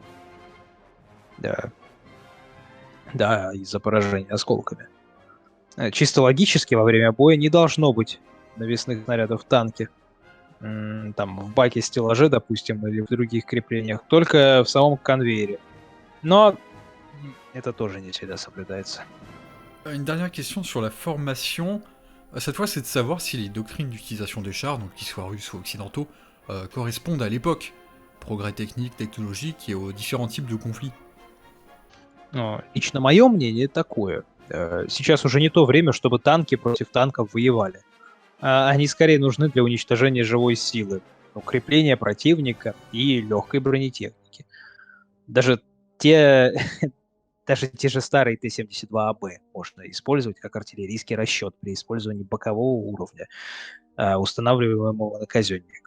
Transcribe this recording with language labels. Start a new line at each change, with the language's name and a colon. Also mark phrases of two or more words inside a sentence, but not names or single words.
Russian: Да, да, из-за поражения осколками. Чисто логически во время боя не должно быть навесных снарядов в танке. Там в баке стеллаже, допустим, или в других креплениях, только в самом конвейере. Но это тоже не всегда соблюдается.
French: Une dernière question sur la formation. Cette fois, c'est de savoir si les doctrines d'utilisation des chars, donc qu'ils soient russes ou occidentaux, correspondent à l'époque. Progrès technique, technologique et aux différents types de conflits.
Russian: Лично мое мнение такое. Сейчас уже не то время, чтобы танки против танков воевали. Они скорее нужны для уничтожения живой силы, укрепления противника и легкой бронетехники. Даже те, даже те же старые Т-72АБ можно использовать как артиллерийский расчет при использовании бокового уровня, устанавливаемого на казенник.